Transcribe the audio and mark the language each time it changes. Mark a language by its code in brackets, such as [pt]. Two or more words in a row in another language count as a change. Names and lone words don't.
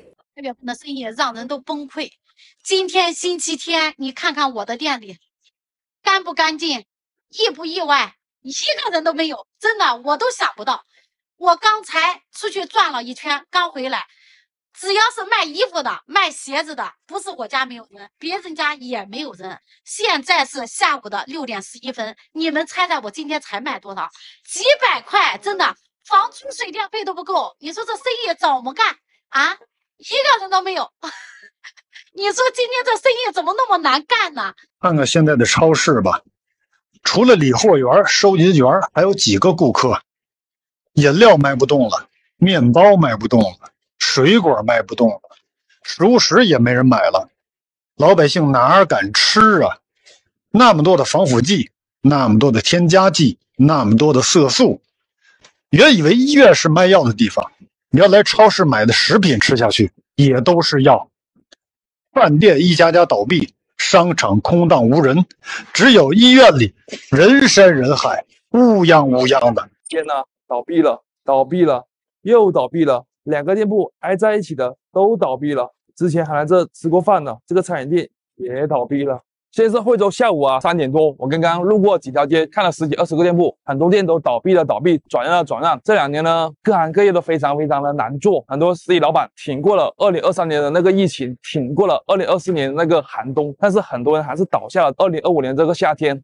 [zh] 2 月份的生意讓人都崩潰。今天星期天，你看看我的店裡乾不乾淨，意不意外，一個人都沒有，真的我都想不到。我剛才出去轉了一圈，剛回來，只要是賣衣服的、賣鞋子的，不是我家沒有人，別人家也沒有人。現在是下午的6點11分，你們猜猜我今天才賣多少？幾百塊，真的，房租水電費都不夠。你說這生意怎麼幹啊？一個人都沒有。你說今天這生意怎麼那麼難幹呢？看看現在的超市吧，除了理貨員、收銀員，還有幾個顧客。飲料賣不動了，麵包賣不動了，水果賣不動了，熟食也沒人買了。老百姓哪敢吃啊？那麼多的防腐劑，那麼多的添加劑，那麼多的色素。原以為醫院是賣藥的地方，原來超市買的食品吃下去也都是藥。飯店一家家倒閉，商場空蕩無人，只有醫院裡人山人海，烏泱烏泱的。天哪，倒閉了，倒閉了，又倒閉了，2個店鋪挨在一起的都倒閉了。之前還來這吃過飯的這個餐飲店也倒閉了。現在是惠州下午3點多，我剛剛路過幾條街，看了10幾20個店鋪，很多店都倒閉了，轉讓。這2年呢，各行各業都非常的難做，很多實體老闆挺過了2023年的那個疫情，挺過了2024年那個寒冬，但是很多人還是倒下了2025年這個夏天。